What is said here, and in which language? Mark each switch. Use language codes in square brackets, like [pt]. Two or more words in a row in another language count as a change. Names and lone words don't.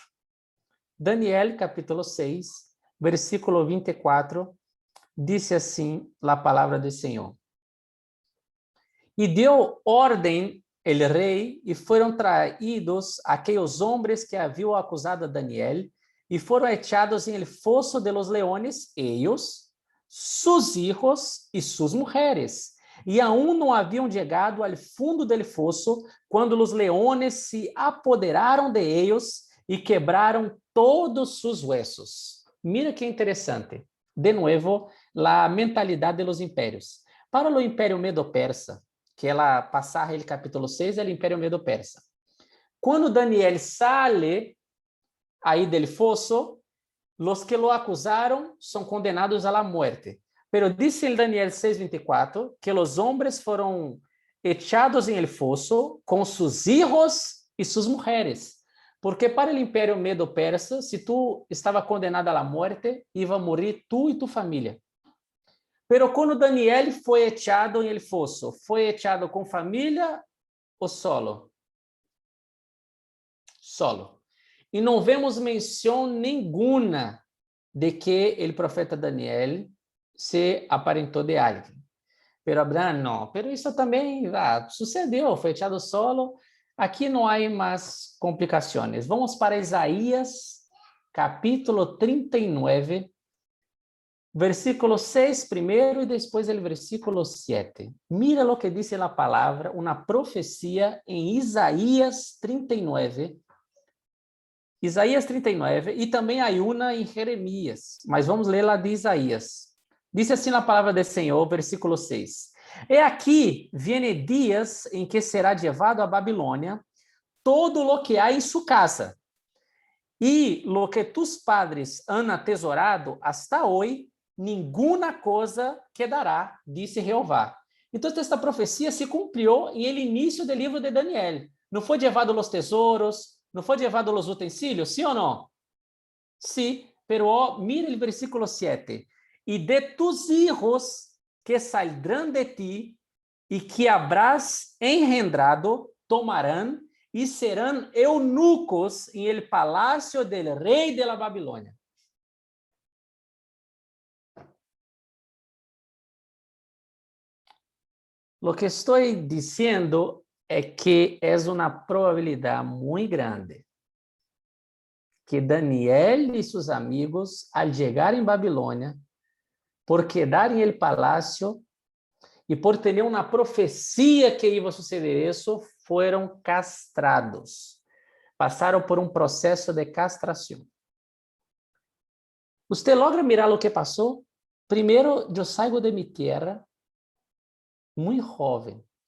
[pt] Daniel, capítulo 6, versículo 24, diz assim a palavra do Senhor. E deu ordem el rei, e foram traídos aqueles homens que haviam acusado a Daniel, e foram echados em el fosso [es] de los leones, ellos, sus hijos e sus mujeres. [pt] E aún não haviam chegado ao fundo del fosso, quando os leones se apoderaram de ellos e quebraram todos [es] sus huesos. [pt] Mira que interessante. De novo, a mentalidade dos impérios. Para o Império Medo-Persa, que ela passar o capítulo 6, é o Império Medo-Persa. Quando Daniel sale aí del fosso, os que lo acusaram são condenados à morte. [es] Pero dice [pt] em Daniel 6:24 que os homens foram echados em el fosso com [es] sus hijos e sus mujeres. [pt] Porque para o Império Medo-Persa, se tu estava condenado à morte, iba morrer tu e tu família. Pero quando Daniel foi echado em el fosso, foi echado com família ou solo? Solo. E não vemos menção nenhuma de que o profeta Daniel se aparentou de alguém. Pero Abraham não. Pero isso também sucedeu, foi echado solo. Aqui não há mais complicações. Vamos para Isaías, [es] capítulo 39, Versículo 6 primero y después el versículo 7. Mira lo que dice la palabra, una profecía en Isaías 39. [pt] Isaías 39, e também há uma em Jeremias, mas vamos ler lá de Isaías. Diz assim a palavra do Senhor, versículo 6. E aqui viene dias em que será levado a Babilônia [es] todo lo que [pt] há em sua casa, e [es] lo que tus padres han atesorado hasta hoy, [pt] ninguna coisa quedará, disse Jeová. Então, esta profecia se cumpriu em el início do livro de Daniel. Não foi levado os tesouros, não foi levado os utensílios, sim ou não? [es] Sí, pero mira o versículo 7. E de tus hijos que saldrán de ti e que habrás engendrado, tomarán e serão eunucos em el palacio del rei de la Babilônia. [pt] Lo que estou dizendo é que é uma probabilidade muito grande que Daniel e seus amigos, al chegar em Babilônia, por quedar em el palácio e por ter uma profecia que ia suceder isso, foram castrados. Passaram por um processo de castração. Você logra mirar o que passou? Primeiro, eu saio de minha terra, muito jovem.